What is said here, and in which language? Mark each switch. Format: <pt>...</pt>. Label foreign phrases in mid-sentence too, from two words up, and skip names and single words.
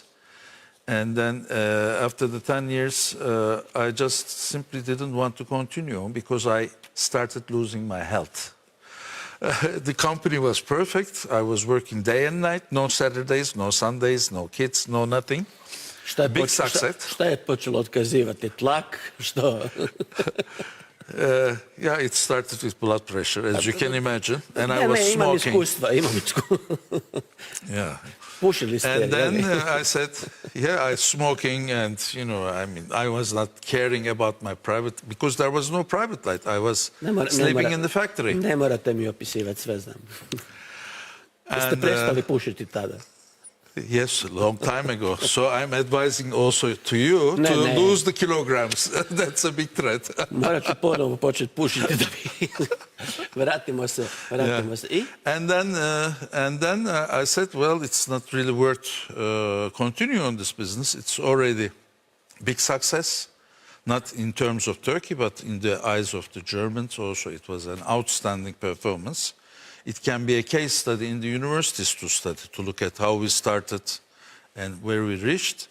<en>And then after the 10 years, I just simply didn't want to continue because I started losing my health. The company was perfect. I was working day and night, no Saturdays, no Sundays, no kids, no nothing. Big success.</en> <hr>Šta je počelo otkazivati? Tlak? Što?</hr> <en>Yeah, it started with blood pressure, as you can imagine. And I was</en> <hr>imam</hr> <en>smoking.</en> <hr>imam iskustva.</hr> <en>Yeah.</en> <hr>Pušili ste.</hr> <en>And then I said, yeah, I'm smoking, and I was not caring about my private, because there was no private life. I was sleeping in the factory.</en> <hr>Ne morate mi opisivati, sve znam. Jeste prestali pušiti tada?</hr> <en>Yes, a long time ago. So I'm advising also to you to lose the kilograms. That's a big threat.</en> <hr>Morat ću ponovo početi pušiti da bi... Vratimo se. I?</hr> <en>And then I said, well, it's not really worth continuing on this business. It's already big success, not in terms of Turkey, but in the eyes of the Germans also. It was an outstanding performance. It can be a case study in the universities to study, to look at how we started and where we reached.</en>